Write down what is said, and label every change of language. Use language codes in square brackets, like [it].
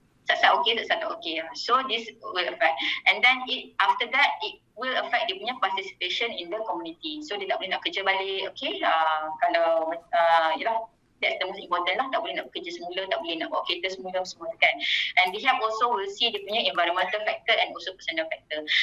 [ms] Tak okay, tak okay. [en] So this will affect, and then after that it will affect [ms] dia punya [en] participation in the community. [ms] So dia tak boleh nak kerja balik. Okay, kalau [en] that's the most important [ms] lah. Tak boleh nak bekerja semula, tak boleh nak bawa kereta semula kan. [en] And they have also will see [ms] dia punya [en] environmental factor and also personal factor.